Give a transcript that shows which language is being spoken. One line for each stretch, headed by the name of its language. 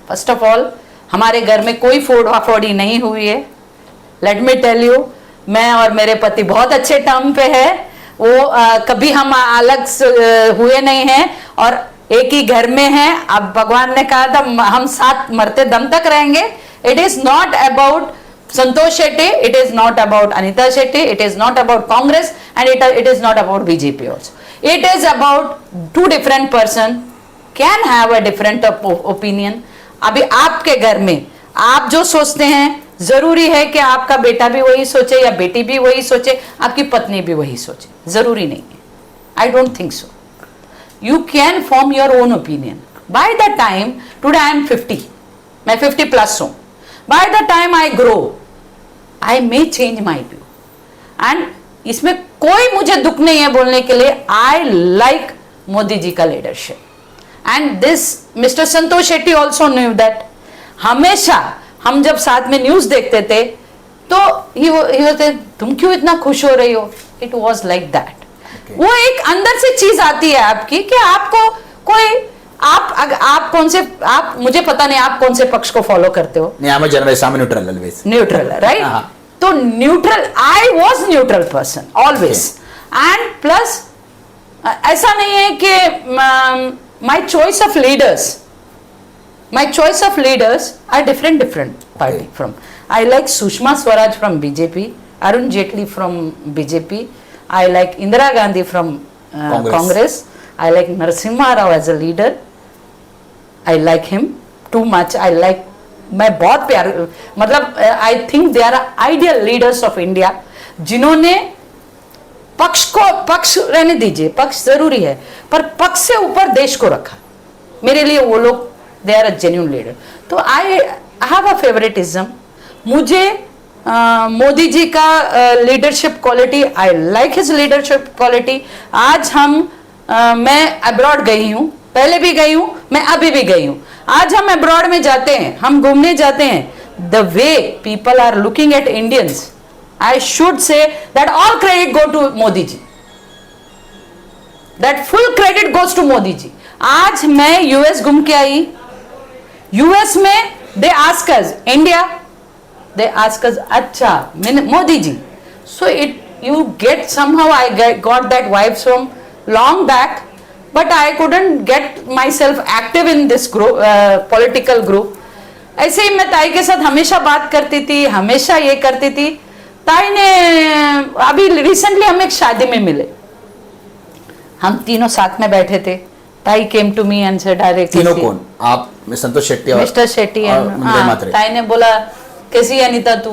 English: first of all,
Hindi: हमारे घर में कोई फोड़ी नहीं हुई है।
English: let me tell you,
Hindi: मैं और मेरे पति बहुत अच्छे टर्म पे है। वो कभी हम अलग हुए नहीं हैं और एक ही घर में हैं। अब भगवान ने कहा था हम साथ मरते दम तक रहेंगे।
English: It is not about Santosh Shetty, it is not about Anita Shetty, it is not about Congress, and it is not about BJP also. It is about two different person can have a different opinion.
Hindi: अभी आपके घर में आप जो सोचते हैं जरूरी है कि आपका बेटा भी वही सोचे या बेटी भी वही सोचे, आपकी पत्नी भी वही सोचे, जरूरी नहीं है।
English: I don't think so. You can form your own opinion. By the time today I am 50,
Hindi: मैं 50 plus हूँ।
English: By the time I grow, I may change my view.
Hindi: And इसमें कोई मुझे दुख नहीं है बोलने के लिए।
English: I like Modi ji का leadership, and this Mr. Santosh Shetty also knew that।
Hindi: हमेशा हम जब साथ में न्यूज देखते थे तो ही होते, तुम क्यों इतना खुश हो रही हो?
English: It was like that.
Hindi: वो एक अंदर से चीज आती है आपकी कि आपको कोई आप कौन से, आप मुझे पता नहीं आप कौन से पक्ष को फॉलो करते हो।
English: नहीं, I'm a journalist, I'm a neutral always. Neutral, right? तो neutral, I was neutral person always. And plus
Hindi: ऐसा नहीं है कि
English: My choice of leaders are different party from. I like Sushma Swaraj from BJP, Arun Jaitley from BJP, I like Indira Gandhi from Congress, I like Narasimha Rao as a leader. I like him too much. I like,
Hindi: मैं बहुत प्यार, मतलब
English: I think they are ideal leaders of India,
Hindi: जिन्होंने पक्ष रहने दीजिए, पक्ष जरूरी है, पर पक्ष से ऊपर देश को रखा। मेरे लिए वो लोग
English: they are a genuine leader. तो I have a favoritism.
Hindi: मुझे मोदी जी का leadership quality,
English: I like his leadership quality.
Hindi: आज हम मैं अब्रॉड गई हूँ, पहले भी गई हूँ, मैं अभी भी गई हूँ। आज हम अब्रॉड में जाते हैं,
English: हम घूमने जाते हैं, the way people are looking at Indians, I should say that all credit go to Modi ji, that full credit goes to Modi ji.
Hindi: आज मैं यूएस घूम के आई, यूएस में
English: they ask us India,
Hindi: दे ask us अच्छा Modi ji.
English: So it you get somehow, I got that vibes from long back, but I couldn't get myself active in this group, political group.
Hindi: ऐसे ही मैं ताई के साथ हमेशा बात करती थी, हमेशा ये करती थी। ताई ने अभी रिसेंटली हम एक शादी में मिले, हम तीनों साथ में बैठे थे।
English: Tai came to me and said directly,
Hindi: तीनों कौन? आप, संतोष शेट्टी और मिस्टर शेट्टी एंड ताई ने बोला कैसी है अनीता तू?